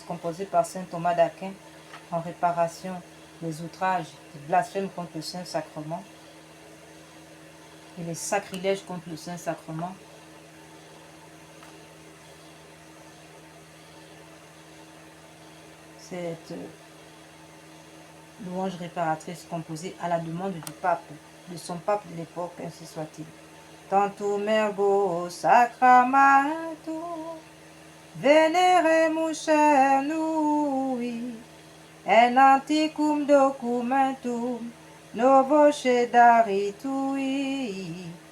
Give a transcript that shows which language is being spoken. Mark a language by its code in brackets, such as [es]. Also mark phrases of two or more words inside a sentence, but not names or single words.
[fr] composée par saint Thomas d'Aquin en réparation des outrages, des blasphèmes contre le Saint-Sacrement et les sacrilèges contre le Saint-Sacrement. Cette louange réparatrice composée à la demande du pape, de son pape de l'époque, ainsi soit-il. [la] Tantum ergo sacramentum, veneremus cernui, en antiquum documentum, novo cedaritui,